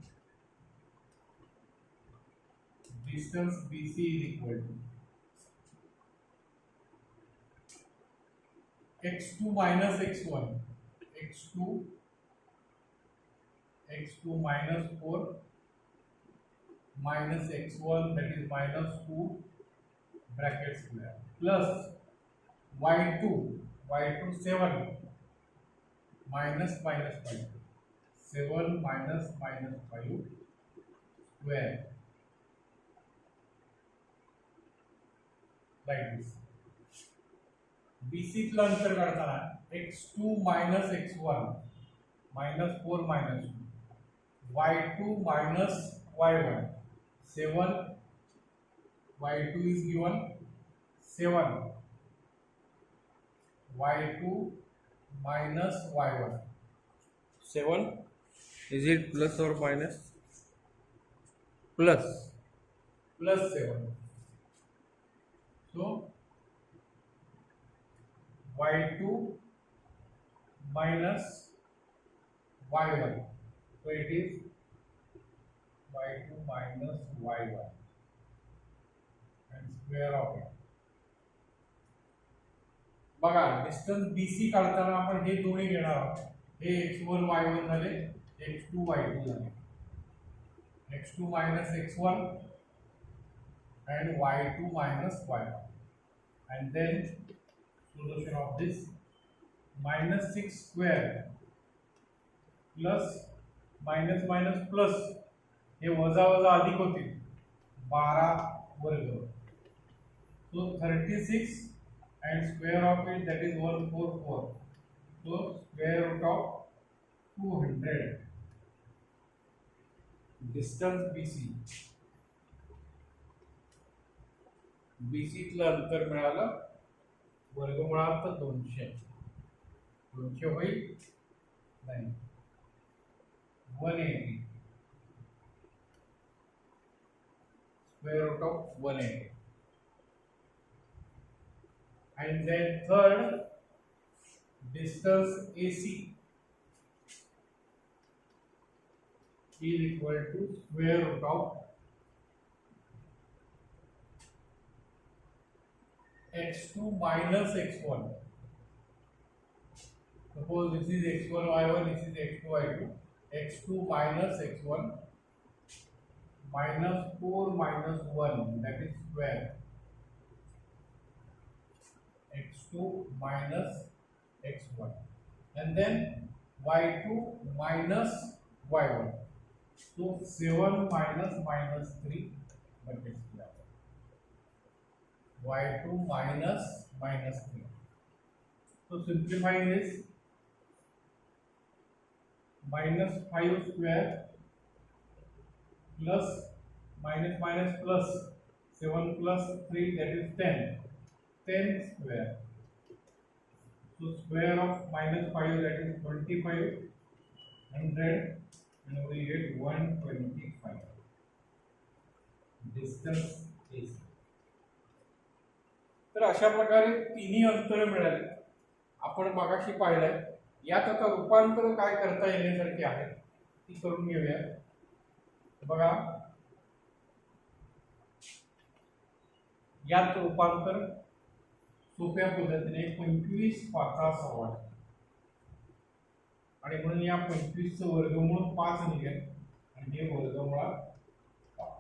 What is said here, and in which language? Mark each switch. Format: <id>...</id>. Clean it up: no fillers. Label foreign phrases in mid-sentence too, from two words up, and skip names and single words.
<en>Distance BC is equal to x2 minus x1, x2 minus 4 minus x1 that is minus 2 bracket square plus y2 7 minus minus 5, 7 minus minus 5 square like this.</en> <mr>BC तलं अंतर काढताना</mr> <en>x2 minus x1 minus 4 minus 2, y2 minus y1 7, y2 is given 7, y2 minus y1 7. Is it plus or minus? Plus. Plus 7. So y2 minus y1. So it is y2 minus y1 and square of it.</en> <mr>बघा डिस्टन्स BC काढताना आपण हे दोन्ही घेणार आहोत. हे x1 y1 झाले, x2 y2 झाले.</mr> <en>x2 minus x1 and y2 minus y1. And then solution of this, minus 6 square plus minus minus plus</en> <mr>हे वजा वजा अधिक होतील</mr> <en>12 वर्ग. So 36 and square of it, that is 144. So square root of 200.</en> <mr>Distance BC तलं अंतर मिळालं, वर्गमुळात 200. 200 होईल नाही 180.</mr> <en>Square root of 180. And then third, distance AC is equal to square root of x2 minus x1. Suppose this is x1 y1, this is x2 y2. x2 minus x1 minus 4 minus 1, that is square. x2 minus x1. And then y2 minus y1. So 7 minus minus 3, but it's square. y2 minus minus 3. So simplifying this, minus 5 square plus minus minus plus 7 plus 3, that is 10. 10 square. So square of minus 5, that is 25, 100, and we get 125. Distance is.</en> <mr>तर अशा प्रकारे तिन्ही अंतर मिळाले. आपण मगाशी पाहिलंय. यात आता रूपांतर काय करता येण्यासारखे आहे ती करून घेऊया. बघा यात रूपांतर सोप्या पद्धतीने 25 5 सव्वा आणि म्हणून या 25 चं वर्गमूळ 5 निघेल आणि हे वर्गमुळात 5.</mr>